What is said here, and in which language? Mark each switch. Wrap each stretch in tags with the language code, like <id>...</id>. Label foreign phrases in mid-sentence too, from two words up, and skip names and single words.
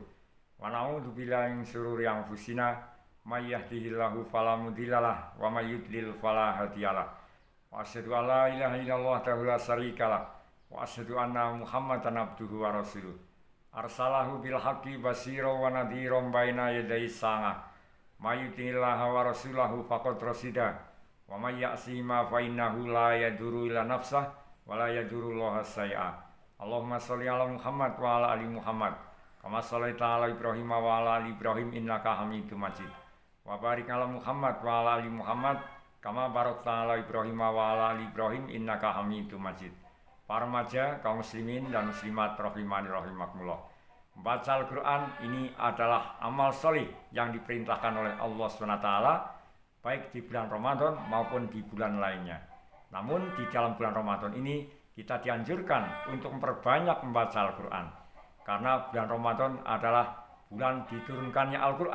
<ar>ونعوذ بالله من شرور أنفسنا من يهده الله فلا مضل له ومن يضلل فلا هادي له. وأشهد أن لا إله إلا الله وحده لا شريك له وأشهد أن محمدا عبده ورسوله. أرسله بالحق بشيرا ونذيرا بين يدي الساعة. من يطع الله ورسوله فقد رشد. ومن يعصهما فإنه لا يضر إلا نفسه ولا يضر الله شيئا. اللهم صل على محمد وعلى آل محمد كما صليت على إبراهيم وعلى آل إبراهيم إنك حميد مجيد. وبارك على محمد وعلى آل محمد كما باركت على إبراهيم وعلى آل إبراهيم إنك حميد مجيد.</ar> <id>Para remaja, kaum muslimin dan muslimat</id> <ar>رحماني رحمكم الله.</ar> <id>Membaca Al-Quran ini adalah amal solih yang diperintahkan oleh Allah SWT, baik di bulan Ramadan maupun di bulan lainnya. Namun di dalam bulan Ramadan ini kita dianjurkan untuk memperbanyak membaca Al-Quran, karena bulan Ramadan adalah bulan diturunkannya Al-Quran.</id>